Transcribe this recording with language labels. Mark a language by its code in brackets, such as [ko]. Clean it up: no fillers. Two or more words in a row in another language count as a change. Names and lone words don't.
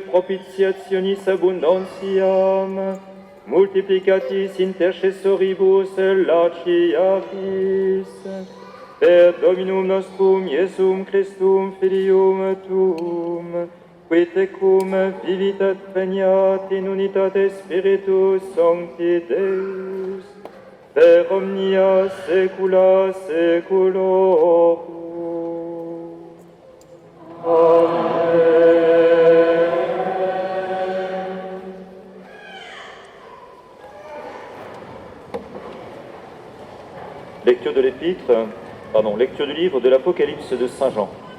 [la] propitiationis abundantiam, multiplicatis intercessoribus laciaris, per Dominum nostrum Iesum Christum Filium tuum, qui tecum vivit et regnat in unitate Spiritus Sancti Deus, per omnia saecula saeculorum. [fr] Lecture du livre de l'Apocalypse de Saint Jean.